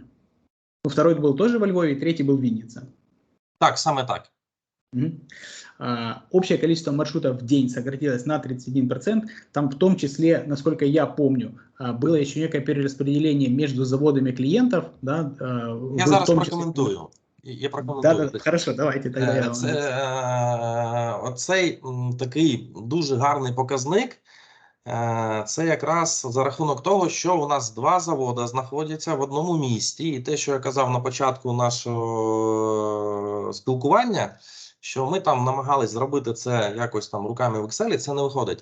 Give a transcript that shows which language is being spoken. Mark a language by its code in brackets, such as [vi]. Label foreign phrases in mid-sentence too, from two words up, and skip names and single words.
[ru] Второй был тоже во Львове, третий был в Виннице. [uk] Так, саме так. [ru] Общее количество маршрутов в день сократилось на 31%. Там в том числе, насколько я помню, было еще некое перераспределение между заводами клиентов. Да, [uk] я зараз прокоментую. Я прокоментую. [ru] Да, хорошо, давайте тогда. [uk] Оцей такий дуже гарний показник. Це якраз за рахунок того, що у нас 2 заводи знаходяться в одному місті. І те, що я казав на початку нашого спілкування, що ми там намагались зробити це якось там руками в Excel, це не виходить.